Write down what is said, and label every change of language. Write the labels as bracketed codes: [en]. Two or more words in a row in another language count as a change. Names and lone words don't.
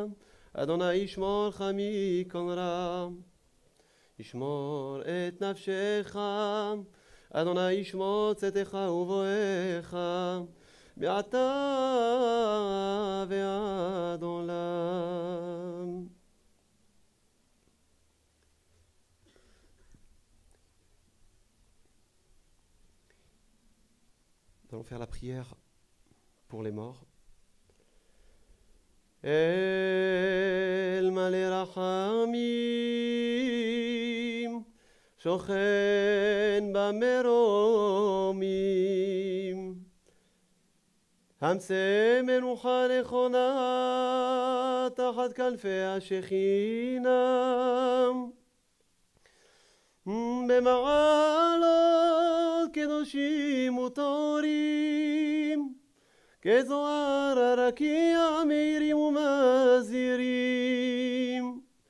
[he] אדוני ישמורך מכל רע, ישמור את נפשך. אדוני ישמור צאתך ובואך, מעתה ועד עולם. [fr] Nous allons faire la prière pour les morts. [he] אל מלא רחמים, שוכן במרומים, המסה מנוחה נכונה תחת כנפי השכינה, במעלות קדושים וטהורים, כזוהר הרקיע מאירים ומזהירים,